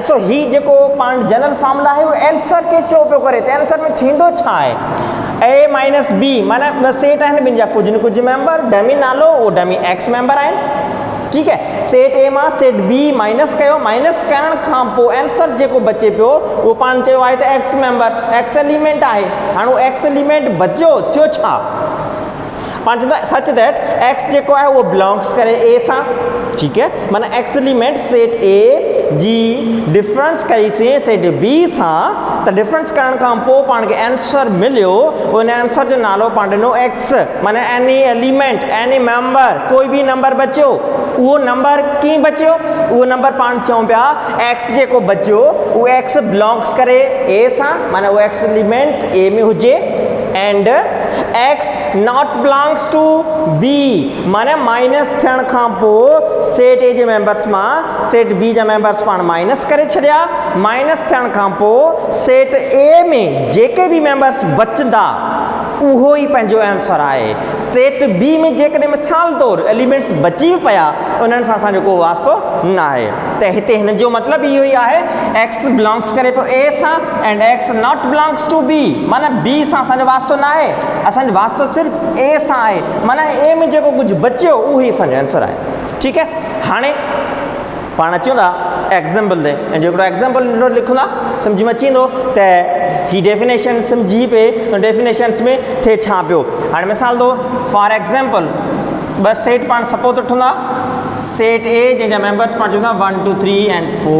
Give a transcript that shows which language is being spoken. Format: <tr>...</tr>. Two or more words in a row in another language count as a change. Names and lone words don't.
<sd>सो ही जेको पाण</sd> <en>general formula</en> <sd>आहे उहो आंसर खे शो पियो करे त आंसर में थींदो छा आहे</sd> <en>A minus B</en> <sd>माना ॿ सेट आहिनि ॿिनि जा कुझु न कुझु मेंबर डमी नालो उहो</sd> <en>dummy X member</en> <sd>आहिनि ठीकु आहे सेट ए मां सेट बी माइनस कयो माइनस करण खां पोइ आंसर जेको बचे पियो उहो पाण चयो आहे त</sd> <en>X member X element</en> <sd>आहे हाणे उहो</sd> <en>X element</en> <sd>बचियो थियो छा पाण चवंदा</sd> <en>such that X</en> <sd>जेको आहे उहो बिलोंग्स करे ए सां ठीकु आहे माना</sd> <en>X element set A</en> <sd>जी डिफरेंस कईसीं</sd> <en>set B</en> <sd>सां त डिफरेंस करण खां पोइ पाण खे आंसर मिलियो उन आंसर जो नालो पाण ॾिनो एक्स माना</sd> <en>any element any member</en> <sd>कोई बि नंबर बचियो उहो नंबर कीअं बचियो उहो नंबर पाण चऊं पिया एक्स जेको बचियो उहो</sd> <en>X belongs</en> <sd>करे ए सां माना उहो</sd> <en>X element</en> <sd>ए में हुजे</sd> <en>and X not belongs to B</en> <sd>माना माइनस थियण खां पोइ</sd> <en>set A</en> <sd>जे मेंबर्स मां</sd> <en>set B</en> <sd>जा मेंबर्स पाण माइनस करे छॾिया माइनस थियण खां पोइ</sd> <en>set A</en> <sd>में जेके बि मेंबर्स बचंदा उहो ई पंहिंजो आंसर आहे</sd> <en>set B</en> <sd>में जेकॾहिं मिसाल तौरु एलिमेंट्स बची बि पिया उन्हनि सां असांजो को वास्तो न आहे त हिते हिन जो मतिलबु इहो ई आहे</sd> <en>X belongs</en> <sd>करे पियो ए सां</sd> <en>and X not belongs to B</en> <sd>माना बी सां असांजो वास्तो न आहे असांजो वास्तो सिर्फ़ु ए सां आहे माना ए में जेको कुझु बचियो उहो ई असांजो आंसर आहे ठीकु आहे हाणे पाण अचूं था एग्ज़ाम्पल ते ऐं जेको एग्ज़ाम्पल लिखूं था सम्झ में अची वेंदो त ही डेफिनेशन सम्झी पे डेफिनेशन्स में थिए छा पियो हाणे मिसाल तौर</sd> <en>for example</en> <sd>ॿ सेट पाण सपोज वठूं था</sd> <en>set A</en> <sd>जंहिंजा मेंबर्स पाण चऊं था 1 2 3 एंड</sd>